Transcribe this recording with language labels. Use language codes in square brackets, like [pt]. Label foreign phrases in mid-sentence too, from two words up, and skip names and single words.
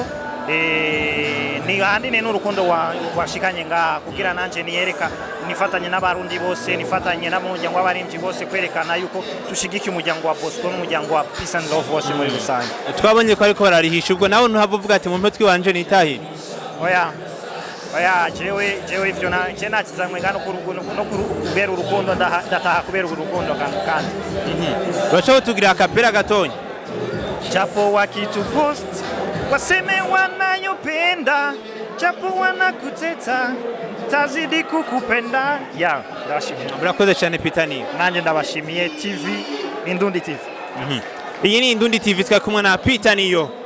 [rn] Ni handine n'urukundo washikanye nga kugira nanje niyereka nifatanye n'abarundi bose, nifatanye n'umuryango w'abaririmbyi bose kwerekana yuko tushigiki umuryango wa Bosco n'umuryango wa Peace and Love bose muri rusange. Twabonye ko ariko bararihisha ubwo nawe ntuhavuga ati mu mpetwi wanje nitahe. Oya jewe ivyo nakizamwe ngano no kubera urukundo ndataha kubera urukundo kandi. Bashobora tugira akapera gatonya. [sw] Japo wakitupost waseme wanayopenda, japo wanakuteta tazidi kukupenda. [rn] Ndabashimiye. [rw] Murakoze cyane Peter Niyo. Nanjye ndabashimiye TV Indundi TV. Iyi ni Indundi TV twa kumwe na Peter Niyo.